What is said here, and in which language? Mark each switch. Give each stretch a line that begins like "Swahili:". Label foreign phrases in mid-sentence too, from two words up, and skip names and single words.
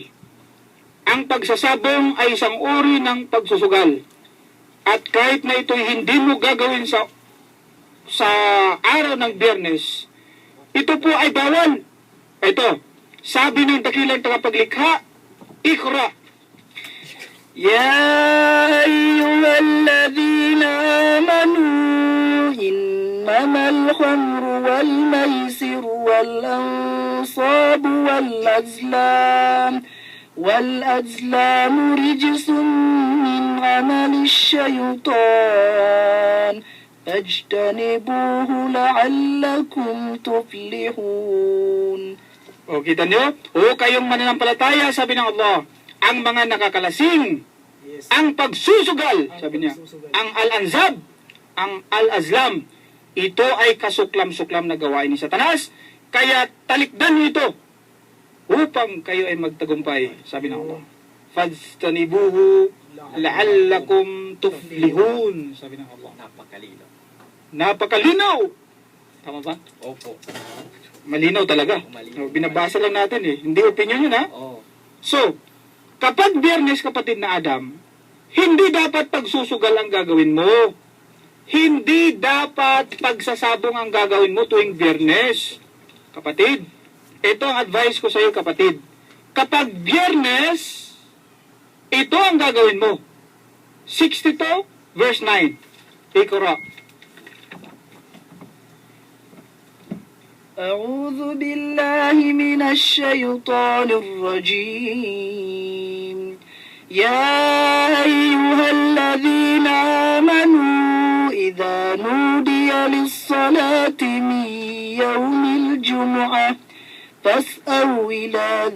Filipino: Ang pagsasabong ay isang uri ng pagsusugal. At kahit na ito'y hindi mo gagawin sa araw ng Biyernes, ito po ay bawal. Ito, sabi ng dakilang tagapaglikha, Iqra.
Arabic: يا أيها الذين آمنوا إنما الخمر والميسر والأنصاب والأزلام رجس من عمل الشيطان فاجتنبوه لعلكم تفلحون.
Filipino: O, kita nyo? O, kayong mananampalataya, sabi ng Allah, ang mga nakakalasing, ang pagsusugal, sabi niya, ang al-anzab, ang al-azlam, ito ay kasuklam-suklam na gawain ni Satanas, kaya talikdan niyo ito upang kayo ay magtagumpay, sabi ng Allah.
Arabic: فاجتنبوه لعلكم تفلحون,
Filipino: sabi ng Allah. Napakalino. Napakalinaw! Tama ba? Opo. Malinaw talaga. Malinaw. Binabasa lang natin eh. Hindi opinion yun ha. Oo. So, kapag Biyernes, kapatid na Adam, hindi dapat pagsusugal ang gagawin mo. Hindi dapat pagsasabong ang gagawin mo tuwing Biyernes. Kapatid, ito ang advice ko sa iyo, kapatid. Kapag Biyernes, ito ang gagawin mo. 62 verse 9. Ikra.
Arabic: أعوذ بالله من الشيطان الرجيم يا أيها الذين آمنوا إذا نودي للصلاة من يوم الجمعة أو إلى